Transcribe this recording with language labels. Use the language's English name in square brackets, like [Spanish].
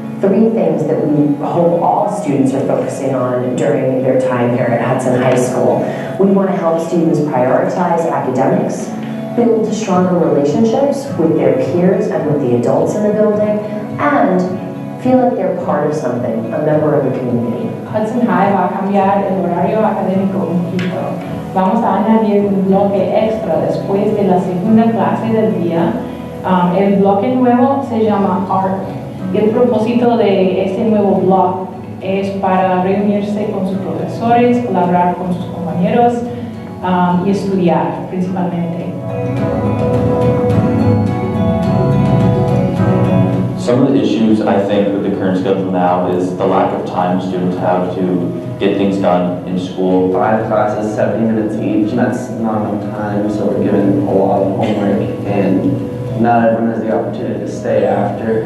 [English] 3 things that we hope all students are focusing on during their time here at Hudson High School. We want to help students prioritize academics, build stronger relationships with their peers and with the adults in the building, and feel like they're part of something, a member of the community. [Spanish] Hudson High va a cambiar el horario académico un poquito. Vamos a añadir un bloque extra después de la segunda clase del día. El bloque nuevo se llama ARC. Y el propósito de este nuevo bloque es para reunirse con sus profesores, colaborar con sus compañeros y estudiar principalmente. [English] Some of the issues I think with the current schedule now is the lack of time students have to get things done in school. 5 classes, 70 minutes each, and that's not enough time, so we're given a lot of homework, and not everyone has the opportunity to stay after.